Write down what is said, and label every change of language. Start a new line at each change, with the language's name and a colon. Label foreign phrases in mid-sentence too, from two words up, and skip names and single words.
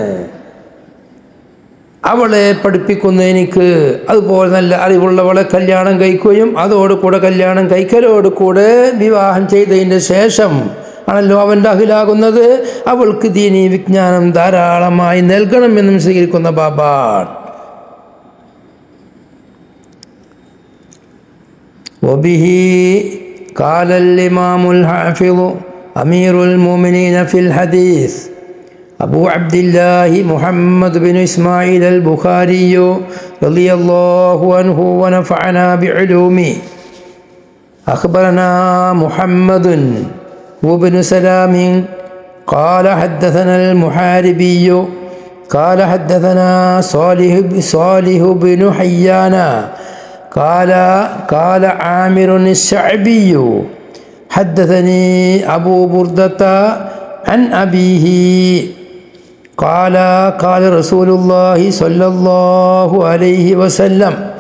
Malayalam: അവളെ പഠിപ്പിക്കുന്നതിന്, അതുപോലെ നല്ല അറിവുള്ളവളെ കല്യാണം കഴിക്കുകയും അതോടുകൂടെ കല്യാണം കഴിക്കലോടുകൂടെ വിവാഹം ചെയ്തതിൻ്റെ ശേഷം ആണല്ലോ അവൻ്റെ അഹിലാകുന്നത്. അവൾക്ക് ദീനീ വിജ്ഞാനം ധാരാളമായി നൽകണമെന്നും സ്വീകരിക്കുന്ന ബാബാൻ.
Arabic: وبه قال الإمام الحافظ أمير المؤمنين في الحديث أبو عبد الله محمد بن إسماعيل البخاري رضي الله عنه ونفعنا بعلومه. أخبرنا محمد وابن سلام قال حدثنا المحاربي قال حدثنا صالح بن حيان قال عامر الشعبي حدثني أبو بردة عن أبيه قال رسول الله صلى الله عليه وسلم